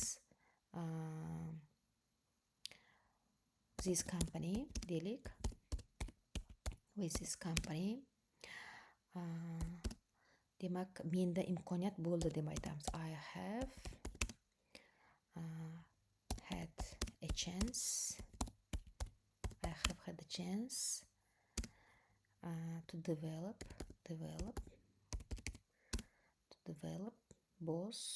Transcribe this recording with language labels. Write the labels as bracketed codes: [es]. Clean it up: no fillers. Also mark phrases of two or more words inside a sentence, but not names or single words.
[en] this company [uz] deylik, [en] with this company [uz] Demak, menda imkoniyat bo'ldi deb aytamiz. [en] I have had a chance. I have had a chance to develop both.